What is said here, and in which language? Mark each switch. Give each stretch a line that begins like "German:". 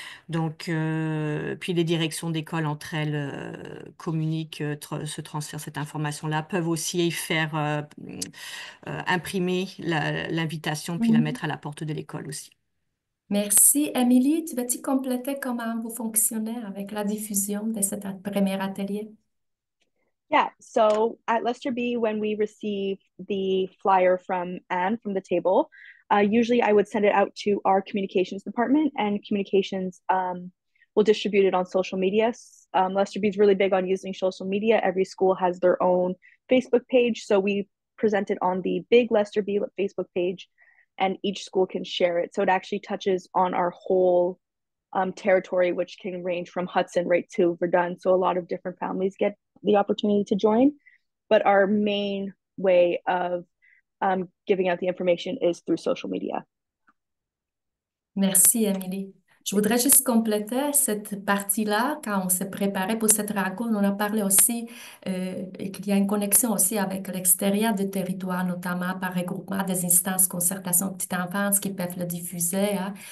French: Donc, puis les directions d'école entre elles communiquent, se transfèrent cette information-là, peuvent aussi faire imprimer l'invitation, puis la Mhm. mettre à la porte de l'école aussi. Merci. Émilie, tu vas-tu compléter comment vous fonctionnez avec la diffusion de cet premier atelier?
English: Yeah, so at Lester B, when we receive the flyer from Anne from the table, usually I would send it out to our communications department, and communications will distribute it on social media. Lester B is really big on using social media. Every school has their own Facebook page, so we present it on the big Lester B Facebook page, and each school can share it. So it actually touches on our whole territory, which can range from Hudson right to Verdun. So a lot of different families get the opportunity to join. But our main way of giving out the information is through social media.
French: Merci, Émilie. Je voudrais juste compléter cette partie-là. Quand on s'est préparé pour cette rencontre, on a parlé aussi qu'il y a une connexion aussi avec l'extérieur du territoire, notamment par regroupement des instances concertation de petite enfance qui peuvent le diffuser, hein.